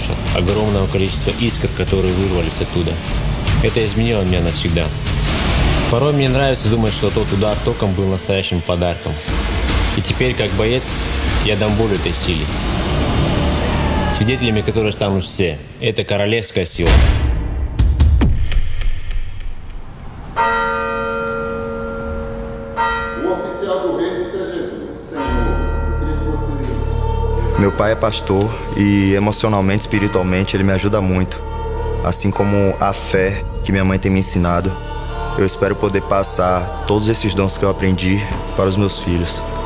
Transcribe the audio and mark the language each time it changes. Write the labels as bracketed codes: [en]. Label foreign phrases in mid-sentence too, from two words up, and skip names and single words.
[ru] Огромного количества искр, которые вырвались оттуда. Это изменило меня навсегда. Порой мне нравится думать, что тот удар током был настоящим подарком. И теперь, как боец, я дам волю этой силе. Свидетелями которой станут все. Это королевская сила. [pt] Meu pai é pastor e emocionalmente, espiritualmente, ele me ajuda muito. Assim como a fé que minha mãe tem me ensinado, eu espero poder passar todos esses dons que eu aprendi para os meus filhos.